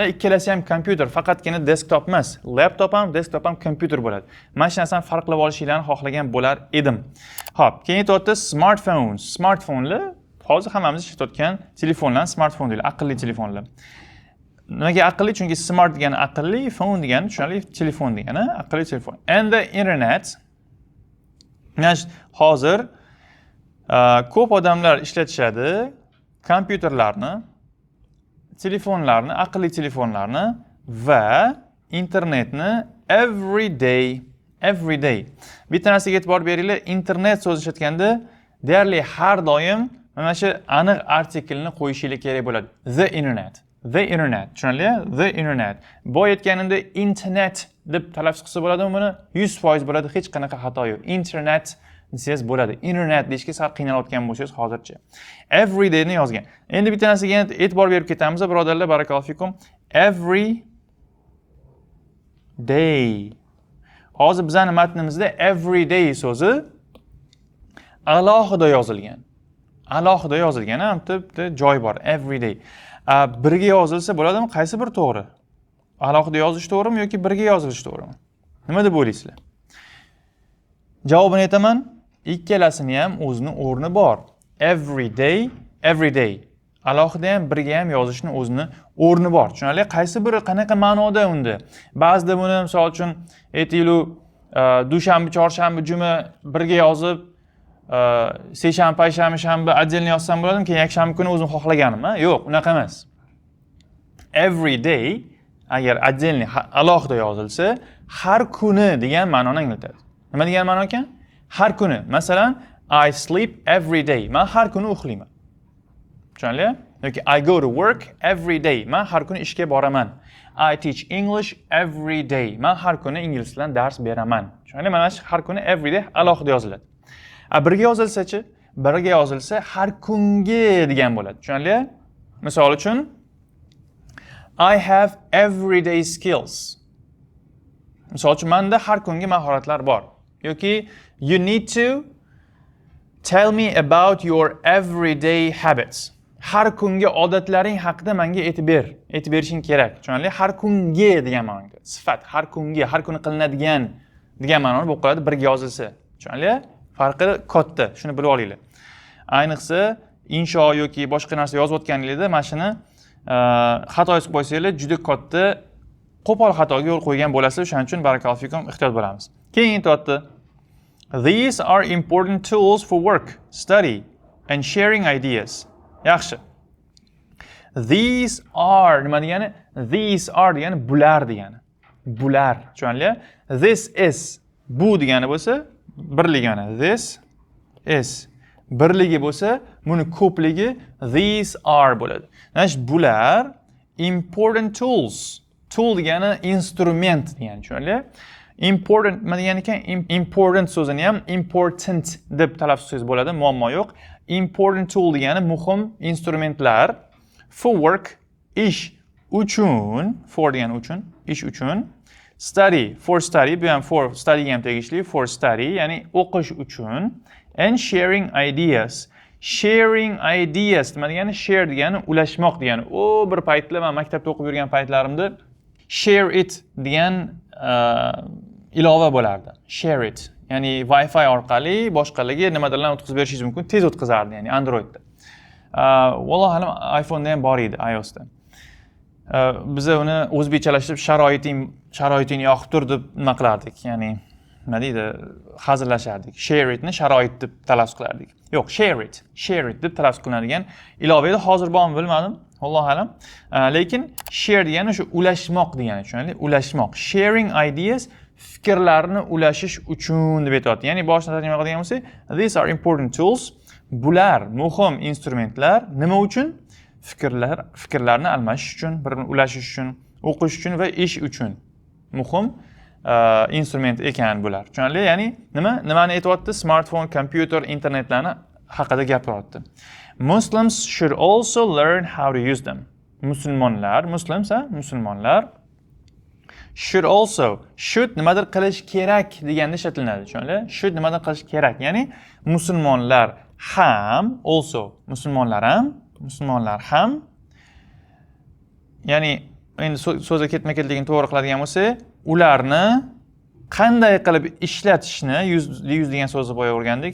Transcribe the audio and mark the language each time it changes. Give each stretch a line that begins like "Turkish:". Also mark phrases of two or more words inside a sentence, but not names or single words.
Uzbek: Ikkalasi ham kompyuter, faqatgina desktop emas. Laptop ham, desktop ham kompyuter bo'ladi. Mana shu narsani farqlab olishinglarni xohlagan bo'lar edim. Xo'p, keyin aytyapti smartphones. Smartphonelar hozir hammamiz ishlatayotgan telefonlar, smartphone deyiladi, aqlli telefonlar. Nimaga aqlli? Chunki smart degani aqlli, phone degani tushunarli, telefon degani aqlli telefon.
English: And the internet.
Uzbek: Hozir ko'p odamlar ishlatishadi kompyuterlarni, telefonlarni, aqlli telefonlarni va internetni
English: every day.
Uzbek: Bitta narsaga e'tibor beringlar, internet so'zi ishlatganda deyarli har doim mana shu aniq artikelni qo'yishingiz kerak bo'ladi.
English: The internet, tushunarli? The internet.
Uzbek: Bu aytganimda internet deb talaffuz qilsa bo'ladimi buni? 100% bo'ladi, hech qanaqa xato yo'q. Internet desangiz bo'ladi. Internet deyishga sal qiynalayotgan bo'lsangiz hozircha.
English: Every day
Uzbek: ni yozgan. Endi bitta narsaga e'tibor berib ketamiz, birodarlar,
Arabic: بارك الله فيكم.
English: Every day.
Uzbek: Hozir bizning matnimizda
English: every day
Uzbek: so'zi alohida yozilgan. Alohida yozilgan, bitta joy bor,
English: every day.
Uzbek: Birga yozilsa bo'ladimi? Qaysi bir to'g'ri? Alohida yozish to'g'rimi yoki birga yozilish to'g'rimi? Nima deb o'ylaysizlar? Javobini aytaman. Ikkalasini ham o'zining o'rni bor.
English: Every day.
Uzbek: Alohida ham birga ham yozishning o'zining o'rni bor. Tushunarli? Qaysi biri qanaqa ma'noda unda? Ba'zida buni misol uchun aytaylik, dushanba, chorshanba, juma birga yozib, seshanba, payshanba, shanba отдельно yozsam bo'ladimi? Keyin yakshanba kuni o'zim xohlaganim, Yo'q, unaqa emas.
English: Every day
Uzbek: agar отдельно alohida yozilsa, har kuni degan ma'noni anglatadi. Nima degan ma'no ekan? Har kuni. Masalan,
English: I sleep every day.
Uzbek: Men har kuni uxlayman. Tushunarli?
English: Yoki I go to work every day.
Uzbek: Men har kuni ishga boraman.
English: I teach English every day.
Uzbek: Men har kuni ingliz tilida dars beraman. Tushunarli? Mana shu har kuni
English: every day
Uzbek: alohida yoziladi. Birga yozilsa-chi? Birga yozilsa har kungi degan bo'ladi. Tushunarli? Misol uchun
English: I have everyday skills.
Uzbek: Misol uchun menda har kungi mahoratlar bor.
English: Yoki you need to tell me about your everyday habits.
Uzbek: Har kungi odatlaring haqida menga aytib berishing kerak. Tushunarli? Har kungi degan ma'noda. Sifat har kungi, har kuni qilinadigan degan ma'noni bo'lib qoladi birga yozilsa. Tushunarli? Farqi katta, shuni bilib olinglar. Ayniqsa insho yoki boshqa narsa yozayotganingizda mana shuni xato yozib qo'ysanglar, juda katta qo'pol xatoga yo'l qo'ygan bo'lasiz. Shuning uchun
Arabic: بارك الله فيكم
Uzbek: ehtiyot bo'lamiz. Keyin aytibdi.
English: These are important tools for work, study and sharing ideas.
Uzbek: Yaxshi.
English: These are
Uzbek: nima degani?
English: These are
Uzbek: degani bular degani. Bular. Tushunarli?
English: This is
Uzbek: bu degani bo'lsa, birligi mana.
English: This is
Uzbek: birligi bo'lsa, buni ko'pligi
English: these are
Uzbek: bo'ladi. Mana bular
English: important tools.
Uzbek: Tool degani instrument degani, tushunarli? Important nima degani ekan? Important so'zini ham important deb talaffuz bo'ladi, muammo yo'q.
English: Important tool
Uzbek: degani muhim instrumentlar.
English: For work,
Uzbek: ish uchun, for degani uchun, ish uchun.
English: Study, for study,
Uzbek: bu ham
English: for study
Uzbek: ham tegishli,
English: for study,
Uzbek: ya'ni o'qish uchun.
English: And sharing ideas. Sharing ideas
Uzbek: nima degani? Share degani ulashmoq degani. Bir paytlar men maktabda o'qib yurgan paytlarimda
English: share it
Uzbek: degan ilova bo'lardi.
English: Share it.
Uzbek: Ya'ni Wi-Fi orqali boshqalarga nimalarni o'tkazib berishingiz mumkin, tez o'tkazardi, ya'ni Androidda.
Arabic: والله أعلم
Uzbek: iPhone'da ham bor edi, iOS'da. Biz uni o'zbekchalashtirib sharoiting yoqib tur deb nima qilardik, ya'ni nima deydi, hazillashardik.
English: Share itni
Uzbek: sharoit deb talaffuz qilardik. Yo'q,
English: share it
Uzbek: deb talaffuz qilinadigan ilova edi. Hozir bormi bilmadim.
Arabic: الله أعلم.
Uzbek: Lekin share degani o'sha ulashmoq degani, tushunarli? Ulashmoq.
English: Sharing ideas
Uzbek: fikrlarni ulashish uchun deb aytadi. Ya'ni boshida tarjima qiladigan bo'lsak,
English: these are important tools.
Uzbek: Bular muhim instrumentlar. Nima uchun? Fikrlarni almashish uchun, bir-birini ulashish uchun, o'qish uchun va ish uchun. Muhim instrument ekan bular. Tushunarli? Ya'ni nimani aytayapti? Smartphone, kompyuter, internetlarni haqida gapiryapti.
English: Muslims should also learn how to use them.
Uzbek: Musulmonlar should nimadir qilish kerak deganda ishlatiladi, tushunarli? Should nimadir qilish kerak, ya'ni musulmonlar ham, also musulmonlar ham, ya'ni endi so'zga ketma-ketligini to'g'ri qiladigan bo'lsa, ularni qanday qilib ishlatishni, use degan so'zni boya o'rgandik.